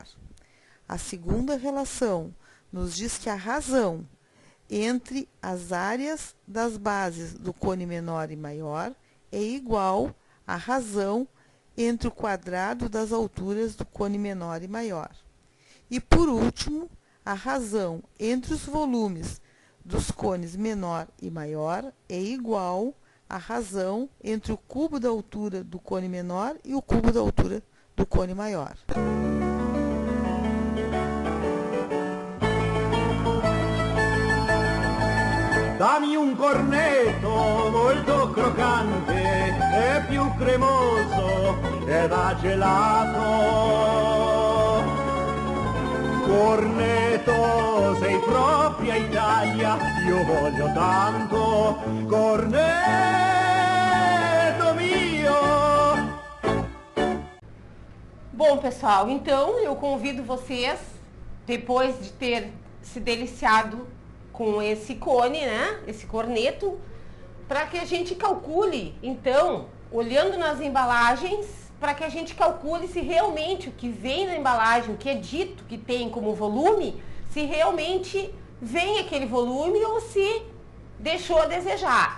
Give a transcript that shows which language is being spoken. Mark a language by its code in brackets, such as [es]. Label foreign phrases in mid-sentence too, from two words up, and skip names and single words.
[pt] A segunda relação nos diz que a razão entre as áreas das bases do cone menor e maior é igual à razão entre o quadrado das alturas do cone menor e maior. E, por último, a razão entre os volumes dos cones menor e maior é igual à razão entre o cubo da altura do cone menor e o cubo da altura do cone maior. [it] Dammi un cornetto molto croccante e più cremoso e da gelato. Cornetto, sei propria Italia, io voglio tanto, cornetto mio. [pt] Bom, pessoal, então eu convido vocês, depois de ter se deliciado com esse cone, né, esse corneto, para que a gente calcule, então, olhando nas embalagens, para que a gente calcule se realmente o que vem na embalagem, o que é dito que tem como volume, se realmente vem aquele volume ou se deixou a desejar.